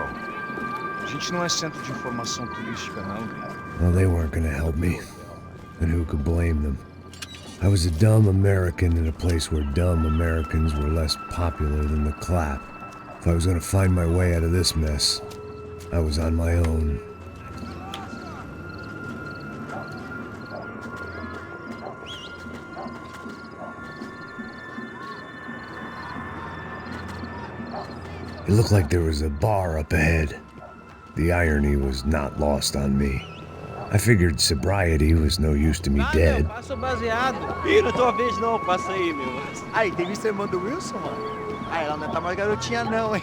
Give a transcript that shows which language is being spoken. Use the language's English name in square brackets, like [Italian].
[Portuguese] A gente não é centro de informação turística, não, cara. [English] Well, they weren't gonna help me. And who could blame them? I was a dumb American in a place where dumb Americans were less popular than the clap. If I was gonna find my way out of this mess, I was on my own. It looked like there was a bar up ahead. The irony was not lost on me. I figured sobriety was no use to me dead. [Portuguese] Passa o baseado. Ih, não é tua vez não, passa aí, meu. Aí, tem visto a irmã do Wilson, mano? Ah, ela não tá mais garotinha não, hein?